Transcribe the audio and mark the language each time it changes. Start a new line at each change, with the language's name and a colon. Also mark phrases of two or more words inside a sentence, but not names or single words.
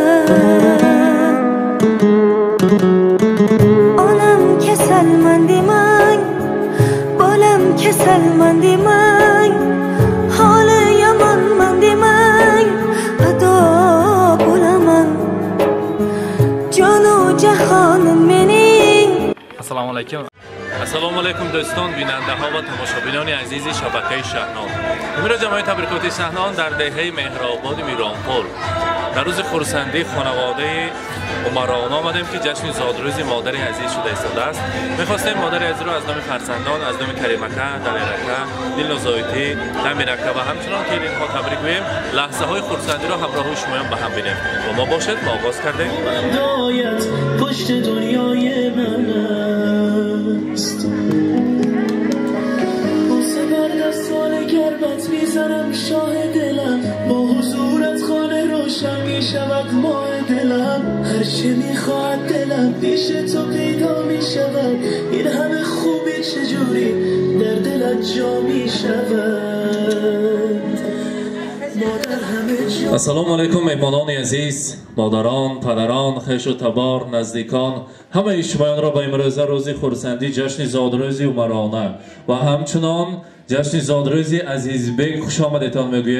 Uzbek: Onam kasalmandi man, bolam kasalmandi man, holi yomonmandi man, ado bo'laman. Jonu jahonim mening. Assalomu alaykum.
Tajik: Ассалому алайкум дӯстон, бинандаҳо ва томошабинони азизи шабакаи Шаҳнод. Umid ҷамои табрикоти Шаҳнон дар деҳаи Меҳрободи Миронпур дар рӯзи хурсандӣ хонаводаи умарона омадем ки ҷашни зодрӯзи модари азиз шуда истодааст. Мехостем модари азизро аз номи фарзандон, аз номи Каримака, Далерака, Дилнозоитӣ, Дамирака ва ҳамчунон ки инҳо табрик гӯем, лаҳзаҳои хурсандиро ҳамроҳи шумоён ба ҳам бинем. Бо мо бошед, мо оғоз кардем.
Persian: پشت دنیای من است بوسه بر دستان گرمت میزنم شاه دلم با حضورت خانه روشن میشود ماه دلم هرچه میخواهد دلم پیش تو پیدا میشود این همه خوبی چجوری در دلت جا میشود
Tajik: Ассалому алайкум меҳмонони азиз, модарон, падарон, хешу табор, наздикон, ҳамаи шумоёнро ба имрӯза рӯзи хурсандӣ ҷашни зодрӯзи умарона ва ҳамчунон ҷашни зодрӯзи Азизбек хушомадетон мегӯем.